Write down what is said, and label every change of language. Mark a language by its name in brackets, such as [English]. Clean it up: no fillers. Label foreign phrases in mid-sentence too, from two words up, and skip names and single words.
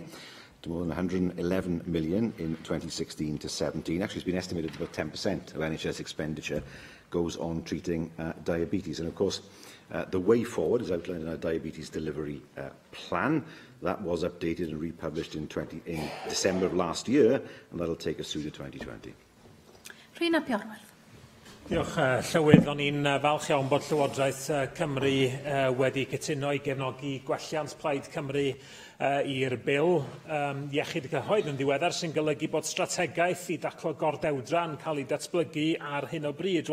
[English] To more than 111 million in 2016 to 17. Actually, it's been estimated that about 10% of NHS expenditure goes on treating diabetes. And of course, the way forward is outlined in our diabetes delivery plan. That was updated and republished in December of last year, and that'll take us through to 2020. Rhina Piorwell. [Welsh] Diolch, Llywydd. O'n i'n falch iawn bod Llywodraeth Cymru wedi cytuno i gefnogi gwelliant Plaid Cymru i'r bil iechyd y cyhoedd yn ddiweddar, sy'n golygu bod strategaeth i daclo gordewdra yn cael ei datblygu ar hyn o bryd.